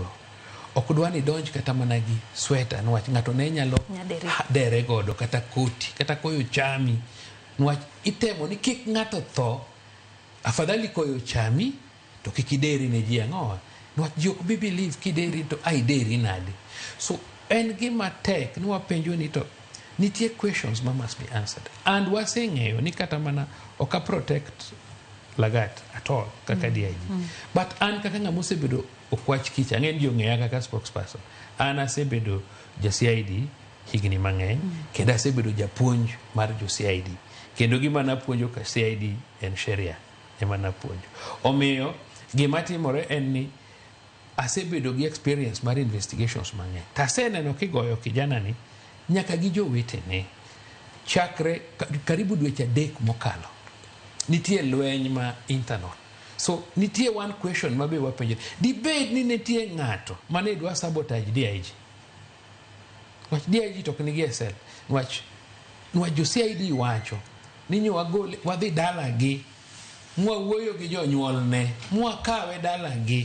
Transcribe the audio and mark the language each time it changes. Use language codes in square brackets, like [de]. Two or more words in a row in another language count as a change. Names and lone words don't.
[luo] Ok dwa ni donj kata mana gi sweta, niwach ng'ato ne nyalo dere godo kata koti, kata koyo chami. Niwach itemo ni kik ng'ato tho, afadhali koyo chami, to kik ideri ne ji ang'owa. Niwach ji ok bi believe kideri to ideri nade. So en gima tek ni wapenjo ni to nitie questions ma [en] must be answered. [luo] And waseng'eyo ni kata mana oka [en] protect Lagat at all [luo] kaka DIG. But an kaka ng'ama osebedo okwach kich, ang'en jo ng'eya kaka spokesperson. An asebedo ja CID higni mang'eny, kendo asebedo japuonj mar jo CID. Kendo gima napuonjo ka CID en sheria ema napuonjo. Omiyo gima timore en ni asebedo gi experience mar investigations mang'eny. Taseneno kigoyo kijana ni nyaka gi jowetene chakre karibu dweche 3 mokalo. Nitie lweny ma internal. So nitie [en] one question [luo] ma be wapenjo. Debate ni nitie ng'ato mane dwa sabotage DIG. Wach DIG tok ni GSL. Wach jo CID wacho ni nyo wagole wadhi dala gi. Mwawuoyo gi jonyuolne, mwakawe dala gi.